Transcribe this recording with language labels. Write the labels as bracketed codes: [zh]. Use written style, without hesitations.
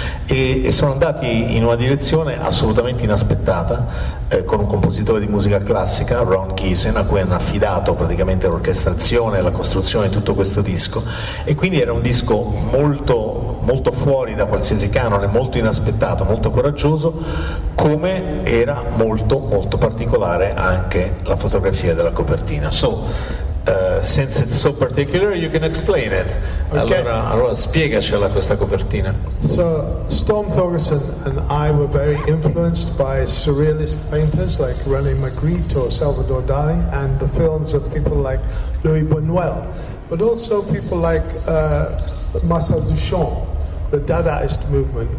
[it] e sono andati in una direzione assolutamente inaspettata, con un compositore di musica classica, Ron Giesen, a cui hanno affidato praticamente l'orchestrazione e la costruzione di tutto questo disco, e quindi era un disco molto, molto fuori da qualsiasi canone, molto inaspettato, molto coraggioso, come era molto, molto particolare anche la fotografia della copertina. [en] So, since it's so particular, you can explain it. Okay. [it] Allora spiegacela questa copertina. [en] So Storm Thorgerson and I were very influenced by surrealist painters like René Magritte or Salvador Dali, and the films of people like Louis Buñuel, but also people like Marcel Duchamp, the Dadaist movement.